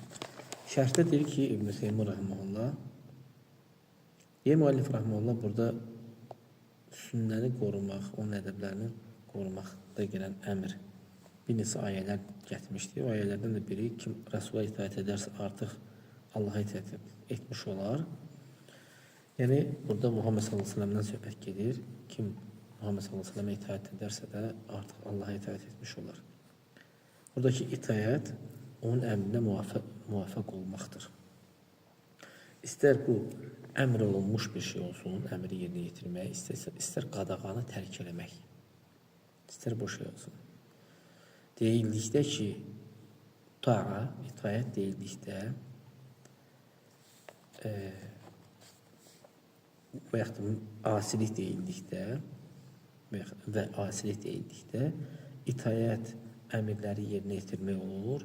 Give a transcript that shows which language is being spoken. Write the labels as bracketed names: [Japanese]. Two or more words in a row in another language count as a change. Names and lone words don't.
[Azerbaijani] Şərhdə deyir ki, İbn-i Teymur rahmanullah, müəllif rahmanullah burada sünnəni qorumaq, onun ədəblərini qorumaqda gələn əmr bir neçə ayələr gətirmişdir. O ayələrdən də biri kim Rəsula itaat edərsə artıq Allah'a itaat etmiş olar. Yəni burada Muhammed [Arabic] صلى الله عليه وسلم'dən [Azerbaijani] söhbət gedir. [Turkish] Kim Muhammed [Arabic] صلى الله عليه وسلم'e [Turkish] itaat ederse de artık Allah'a itaat etmiş olur. Buradaki itaat onun emrine muvaffak olmaktır. [Azerbaijani] İster bu emr olunmuş bir şey olsun, emri yerine getirmək, ister qadağanı tərk eləmək, ister bu şey olsun. Deyildikdə ki, itaat deyildikdə və yaxud da asilik deyildikdə və asilik deyildikdə itaat əmirləri yerinə yetirmək olur.